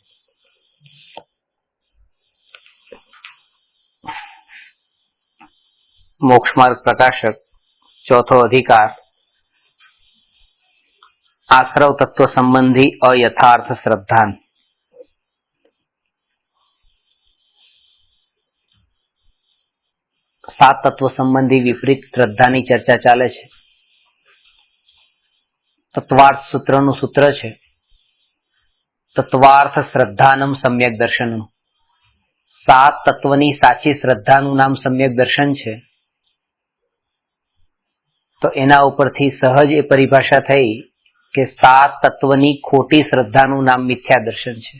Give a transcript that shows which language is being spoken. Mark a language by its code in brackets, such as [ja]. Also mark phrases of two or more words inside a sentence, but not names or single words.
[gu] મોક્ષમાર્ગ પ્રકાશક ચોથો અધિકાર આશ્રવ તત્વ સંબંધી અયથાર્થ શ્રદ્ધા। 7 તત્વ સંબંધી વિપરીત શ્રદ્ધાની ચર્ચા ચાલે છે। તત્વાર્થ સૂત્રનું સૂત્ર છે [sa] તત્વાર્થ શ્રદ્ધાનમ સમ્યક દર્શનમ। [gu] 7 તત્વની સાચી શ્રદ્ધાનું નામ સમ્યક દર્શન છે। તો એના ઉપરથી સહજ એ પરિભાષા થઈ કે 7 તત્વની ખોટી શ્રદ્ધાનું નામ મિથ્યા દર્શન છે।